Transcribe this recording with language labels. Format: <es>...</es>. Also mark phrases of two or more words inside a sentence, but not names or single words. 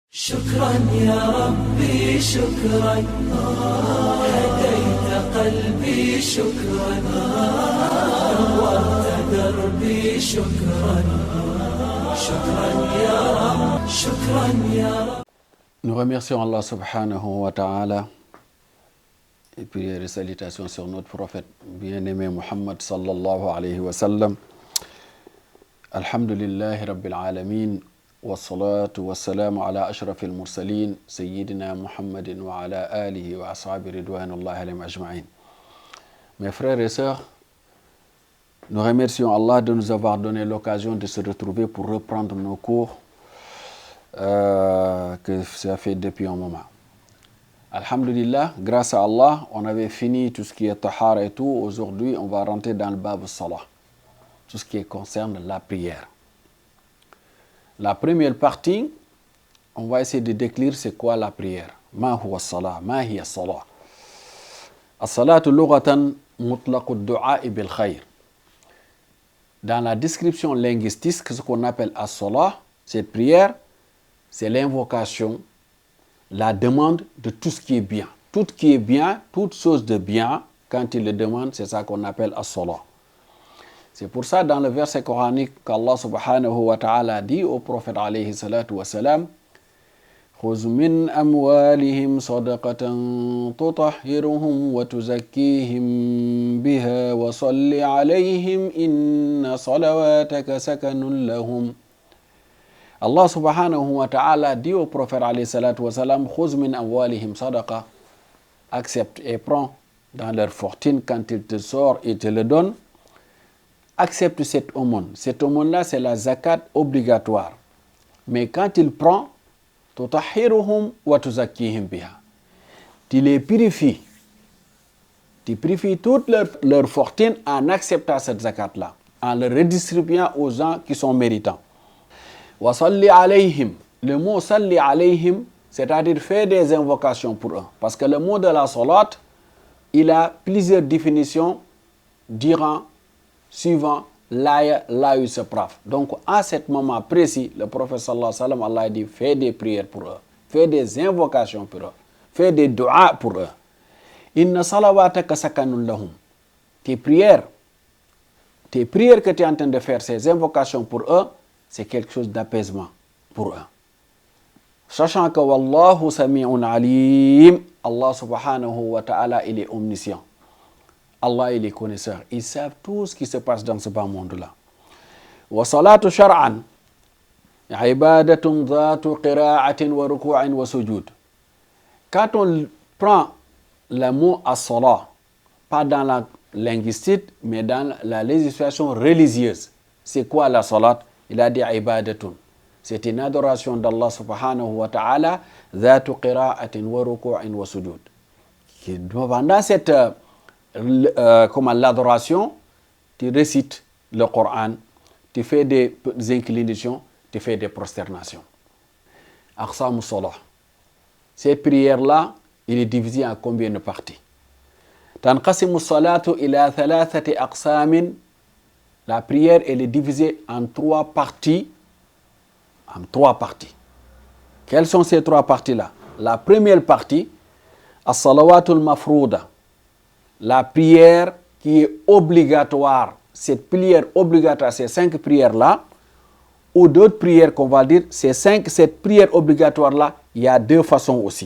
<ar>شكرا يا ربي شكرا هديت قلبي شكرا نورت دربي شكرا شكرا يا رب شكرا يا رب.</ar> <fr>Nous remercions Allah</fr> <ar>سبحانه وتعالى</ar> <fr>et prières et salutations sur notre prophète bien-aimé Muhammad</fr> <ar>صلى الله عليه وسلم. الحمد لله رب العالمين. والصلاة والسلام على أشرف المرسلين سيدنا محمد وعلى آله وأصحابه رضوان الله عليهم أجمعين.</ar> <fr>Mes frères et sœurs, nous remercions Allah de nous avoir donné l'occasion de se retrouver pour reprendre nos cours que ça fait depuis un moment. Alhamdulillah, grâce à Allah, on avait fini tout ce qui est tahara et tout. Aujourd'hui, on va rentrer dans le</fr> <ar>باب صلاة,</ar> <fr>tout ce qui concerne la prière. La première partie, on va essayer de décrire c'est quoi la prière.</fr> <ar>ما هو الصلاة ما هي الصلاة الصلاة لغة مطلق الدعاء بالخير.</ar> <fr>Dans la description linguistique, ce qu'on appelle as-salah, cette prière, c'est l'invocation, la demande de tout ce qui est bien. Tout qui est bien, toute chose de bien, quand il le demande, c'est ça qu'on appelle as-salah. C'est pour ça, dans le verset coranique, qu'Allah</fr> <ar>سبحانه وتعالى</ar> <fr>dit au prophète</fr> <ar>عليه الصلاة والسلام, خُذْ مِنْ أَمْوَالِهِمْ صَدَقَةً تُطَهِّرُهُمْ وَتُزَكِّيهِمْ بِهَا وَصَلِّ عَلَيْهِمْ إِنَّ صَلَوَاتَكَ سَكَنٌ لَهُمْ.</ar> <fr>Allah</fr> <ar>سبحانه وتعالى</ar> <fr>dit au prophète</fr> <ar>عليه الصلاة والسلام, خُذْ مِنْ أَمْوَالِهِمْ صَدَقَةً,</ar> <fr>accepte et prends dans leur fortune quand il te sort et te le donne. Accepte cette aumône. Cette aumône-là, c'est la zakat obligatoire. Mais quand il prend,</fr> <ar>تطهرهم وتزكيهم بها.</ar> <fr>Tu les purifies. Tu purifies toute leur fortune en acceptant cette zakat-là, en le redistribuant aux gens qui sont méritants.</fr> <ar>وصل عليهم.</ar> <fr>Le mot</fr> <ar>صل عليهم,</ar> <fr>c'est-à-dire faire des invocations pour eux. Parce que le mot de la salat, il a plusieurs définitions durant suivant l'aya là où il se prave. Donc, à ce moment précis, le prophète</fr> <ar>صلى الله عليه وسلم,</ar> <fr>Allah a dit, fais des prières pour eux, fais des invocations pour eux, fais des du'a pour eux.</fr> <ar>إن صلواتك سكن لهم.</ar> <fr>Tes prières que tu es en train de faire, ces invocations pour eux, c'est quelque chose d'apaisement pour eux. Sachant que</fr> <ar>والله سميع عليم, Allah سبحانه وتعالى,</ar> <fr>il est omniscient. Allah et les connaisseurs, ils savent tout ce qui se passe dans ce bas monde-là.</fr> <ar>والصلاة شرعا عبادة ذات قراءة وركوع وسجود.</ar> <fr>Quand on prend le mot as-salah, pas dans la linguistique, mais dans la législation religieuse, c'est quoi la salat? Il a dit ibadatun. C'est une adoration d'Allah</fr> <ar>سبحانه وتعالى, ذات قراءة وركوع وسجود.</ar> <fr>Pendant cette comme l'adoration, tu récites le Coran, tu fais des inclinations, tu fais des prosternations.</fr> <ar>أقسام الصلاة.</ar> <fr>Cette prière-là, il est divisé en combien de parties?</fr> <ar>تنقسم الصلاة إلى ثلاثة أقسام.</ar> <fr>La prière, elle est divisée en trois parties. Quelles sont ces trois parties-là? La première partie,</fr> <ar>الصلوات المفروضة.</ar> <fr>La prière qui est obligatoire, cette prière obligatoire, ces 5 prières-là, ou d'autres prières qu'on va dire, cette prière obligatoire-là, il y a 2 façons aussi.</fr>